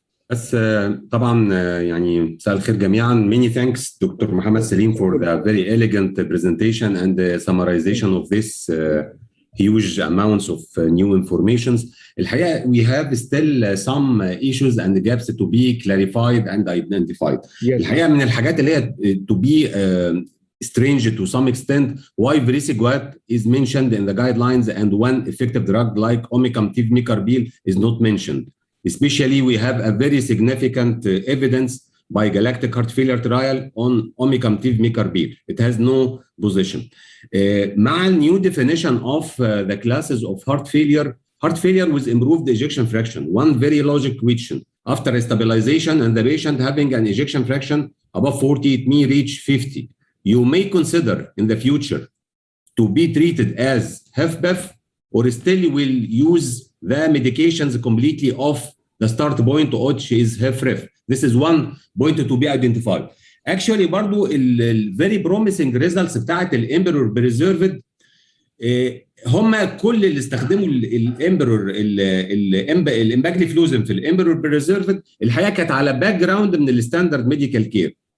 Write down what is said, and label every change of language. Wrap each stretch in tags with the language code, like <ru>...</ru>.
<ar>بس طبعا يعني مساء الخير جميعا.</ar> <en>Many thanks doctor Mohamed Salim for the very elegant presentation and the summarization of this huge amounts of new informations. الحقيقة we have still some issues and gaps to be clarified and identified.</en> <ar>الحقيقة من الحاجات اللي هي</ar> <en>to be strange to some extent why Vericiguat is mentioned in the guidelines and one effective drug like omecamtiv mecarbil is not mentioned. Especially we have a very significant evidence by Galactic Heart Failure Trial on omecamtiv mecarbil. It has no position.</en> <ar>مع</ar> <en>new definition of the classes of heart failure with improved ejection fraction. One very logic question. After stabilization and the patient having an ejection fraction above 40, it may reach 50. You may consider in the future to be treated as HFpEF or still will use the medications completely off the start point which is HFrEF. This is one point to be identified. Actually</en> <ar>برضو</ar> <en>very promising results</en> <ar>بتاعت الامبرور بريزيرفد هم كل اللي استخدموا الامبرور الامباجليفلوزن في الامبرور بريزيرفد الحقيقه كانت على باك جراوند من الستاندرد ميديكال كير.</ar>